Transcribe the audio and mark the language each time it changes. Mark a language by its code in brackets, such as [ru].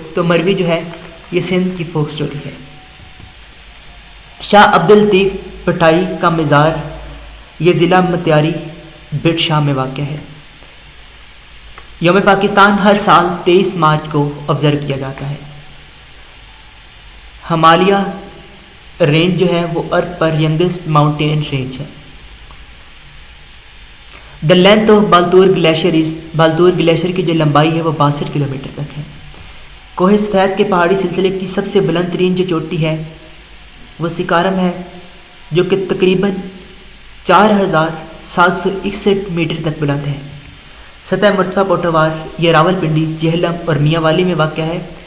[ur] تو مروی جو ہے یہ سندھ کی فوک اسٹوری ہے. شاہ عبد اللطیف پٹائی کا مزار یہ ضلع متیاری بٹ شاہ میں واقع ہے. یوم پاکستان ہر سال 23 مارچ کو آبزرو کیا جاتا ہے. ہمالیہ رینج جو ہے وہ ارتھ پر ینگسٹ ماؤنٹین رینج ہے. [en] The length of Baltoro glacier is. [ur] بالتور glacier کی جو لمبائی ہے وہ 62 کلومیٹر تک ہے. کوہ سفید کے پہاڑی سلسلے کی سب سے بلند ترین جو چوٹی ہے وہ سکارم ہے جو کہ تقریباً 4,761 میٹر تک بلند ہے. سطح مرتفع پوٹوار یہ راول پنڈی جہلم اور میاں والی میں واقع ہے.